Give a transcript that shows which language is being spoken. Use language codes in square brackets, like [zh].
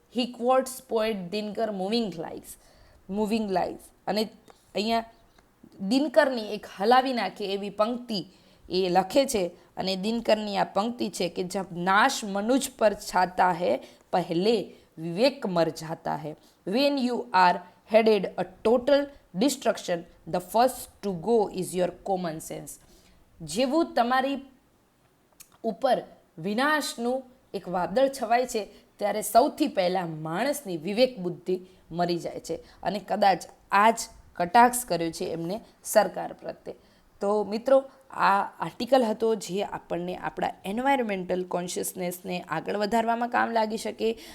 [en] he quotes poet Dinkar moving lies [gu] અને અહીંયા દિનકરની એક હલાવી નાખે એવી પંક્તિ એ લખે છે અને દિનકરની આ પંક્તિ છે કે [hi] જબ નાશ મનુજ પર છાતા હૈ પહેલે વિવેક મર જાતા હૈ. [en] When you are headed a total destruction, the first to go is your common sense. [gu] જેવું તમારી ઉપર વિનાશનું એક વાદળ છવાય છે ત્યારે સૌથી પહેલાં માણસની વિવેક બુદ્ધિ મરી જાય છે. અને કદાચ આ જ કટાક્ષ કર્યો છે એમને સરકાર પ્રત્યે. તો મિત્રો, આ આર્ટિકલ હતો જે આપણને આપણા એન્વાયરમેન્ટલ કોન્શિયસનેસને આગળ વધારવામાં કામ લાગી શકે.